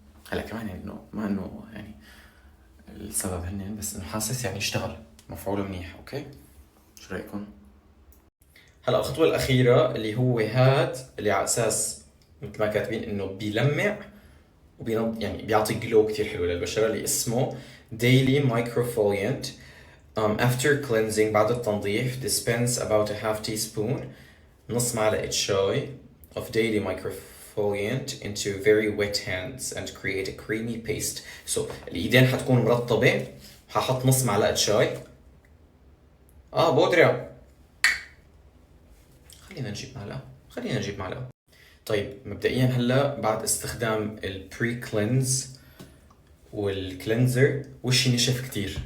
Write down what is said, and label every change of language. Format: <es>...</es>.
<ar>هلا كمان يعني انه ما انه يعني السبب هن، بس انه حاسس يعني اشتغل مفعوله منيح. اوكي شو رايكم؟ هلا الخطوه الاخيره اللي هو هاد اللي على اساس مثل ما كاتبين انه بيلمع يعني بيعطي جلو كتير حلو للبشرة اللي اسمه Daily Microfoliant.</ar> <en>After cleansing</en> <ar>بعد التنظيف</ar> <en>dispense about a half teaspoon</en> <ar>نص معلقة شاي</ar> <en>of Daily Microfoliant into very wet hands and create a creamy paste.</en> <ar>So الإيدين حتكون مرطبة، ححط نص معلقة شاي. بودرة. خلينا نجيب معلقة. طيب مبدئيا هلا بعد استخدام البري كلينز والكلينزر وشي نشف كتير.</ar>